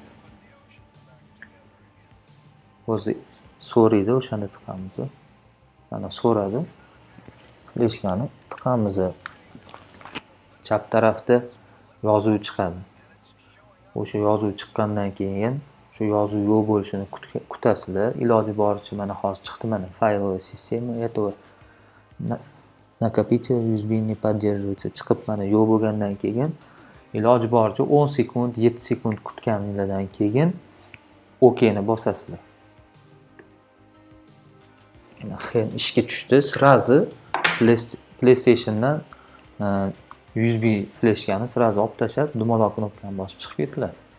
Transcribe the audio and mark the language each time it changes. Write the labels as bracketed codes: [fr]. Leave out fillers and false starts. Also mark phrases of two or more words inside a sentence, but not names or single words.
[uz] O'zi so'raydi, o'shani tiqamiz. Mana so'radi. Fleshkani tiqamiz. Chap tarafda yozuv chiqadi. O'sha yozuv chiqqandan keyin shu yozuv yo'q bo'lishini kutasizlar. Iloji boricha mana hozir chiqdi, mana [ru] файловая система этого накопителя USB не поддерживается [uz] chiqib mana yo'q bo'lgandan keyin iloji boricha 10 sekund, 7 sekund kutganinglardan keyin OK ni bosasizlar. Mana hen ishga tushdi. Srazi PlayStationdan USB fleshkani srazi olib tashlab, dumaloq knopkani bosib chiqib ketdilar.